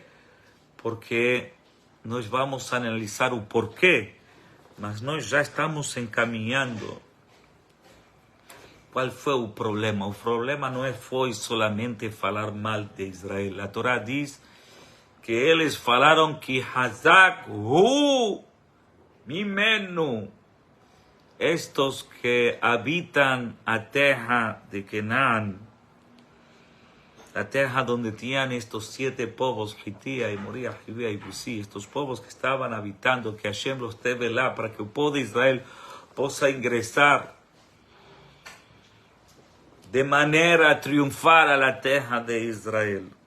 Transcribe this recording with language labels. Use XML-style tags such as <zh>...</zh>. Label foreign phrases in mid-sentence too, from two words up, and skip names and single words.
<pt>Porque nós vamos analisar o porquê, mas nós já estamos encaminhando. Qual foi o problema? O problema não foi solamente falar mal de Israel. A Torá diz que eles falaram que</pt> <he>חזק הוא ממנו,</he> <pt>estes que habitam a terra de Canaã, a terra onde tinham estes 7 povos, Hitia, Moria, Jivia e Buzi, estes povos que estavam habitando, que Hashem los teve lá para que o povo de Israel possa ingressar de maneira a triunfar a terra de Israel.</pt>